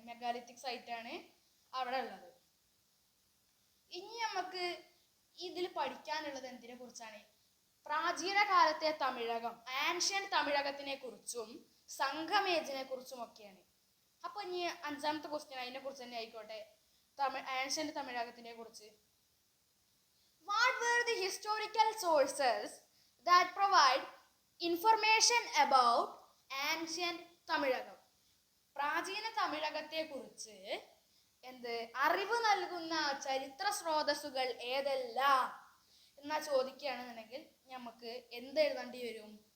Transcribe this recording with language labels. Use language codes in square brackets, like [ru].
[ml] Megalithic site ആണ് അവിടെ ഉള്ളത്. ഇനി നമുക്ക് ഇതിൽ പഠിക്കാനുള്ളത് എന്തിനെ കുറിച്ചാണ്? പ്രാചീന കാലത്തെ തമിഴകം, ആൻഷ്യന്റ് തമിഴകത്തിനെ കുറിച്ചും സംഘമേജിനെ കുറിച്ചും ഒക്കെയാണ്. അപ്പൊ ഇനി അഞ്ചാമത്തെ ക്വസ്റ്റ്യൻ അതിനെ കുറിച്ച് തന്നെ ആയിക്കോട്ടെ. ആൻഷ്യന്റ് തമിഴകത്തിനെ കുറിച്ച്. [en] What were the historical sources that provide information about ancient Tamilakam. [ml] പ്രാചീന തമിഴകത്തെ കുറിച്ച് അറിവ് നൽകുന്ന ചരിത്ര സ്രോതസ്സുകൾ ഏതെല്ലാം എന്നാ ചോദിക്കുകയാണെന്നുണ്ടെങ്കിൽ നമുക്ക് എഴുതേണ്ടി വരും?